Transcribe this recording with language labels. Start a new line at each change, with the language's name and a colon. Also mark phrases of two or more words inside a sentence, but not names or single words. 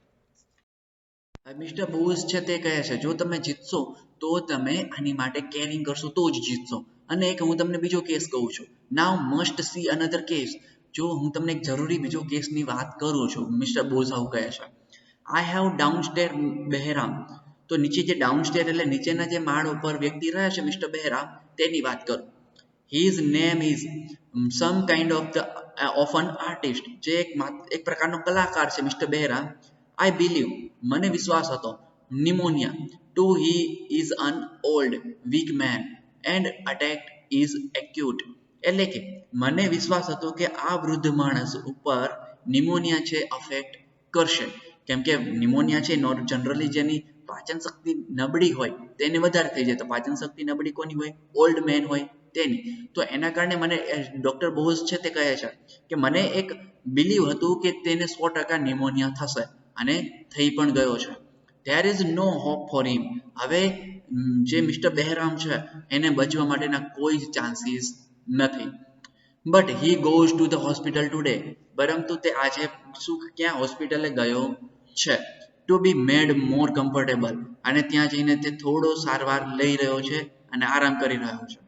Gujarati: મિસ્ટર બોઝ છે તે કહે છે જો તમે જીતશો તો તમે આની માટે કેરિંગ કરશો તો જ જીતશો અને એક હું તમને બીજો કેસ કહું છું
English: now must see another case
Gujarati: જો હું તમને એક જરૂરી બીજો કેસની વાત કરું છું મિસ્ટર બોઝ આવું કહે છે
English: I have downstair
Gujarati: બહેરામ તો નીચે જે ડાઉનસ્ટેર એટલે નીચેના જે માળ ઉપર વ્યક્તિ રહે છે મિસ્ટર બહેરામ તેની વાત કરું
English: his name is some kind of an artist
Gujarati: જે એક પ્રકારનો કલાકાર છે મિસ્ટર બહેરામ
English: I believe
Gujarati: મને વિશ્વાસ હતો નિમોનિયા
English: to he is an old weak man and attack is acute
Gujarati: એટલે કે મને વિશ્વાસ હતો કે આ વૃદ્ધ માણસ ઉપર નિમોનિયા છે અફેક્ટ કરશે કેમ કે નિમોનિયા છે જનરલી જેની પાચન શક્તિ નબળી હોય તેને વધારે થઈ જાય તો પાચન શક્તિ નબળી કોની હોય
English: old man
Gujarati: હોય તેની તો એના કારણે મને ડોક્ટર બોઝ છે તે કહે છે કે મને એક બિલીવ હતું કે તેને 100% નિમોનિયા થશે અને થઈ પણ ગયો છે
English: there is no hope for him
Gujarati: હવે જે મિસ્ટર બહેરામ છે એને બચવા માટેના કોઈ જ ચાન્સીસ નથી બટ
English: he goes to the hospital today
Gujarati: પરંતુ તે આજે શું ક્યાં હોસ્પિટલે ગયો છે
English: to be made more comfortable
Gujarati: અને ત્યાં જઈને તે થોડો સારવાર લઈ રહ્યો છે અને આરામ કરી રહ્યો છે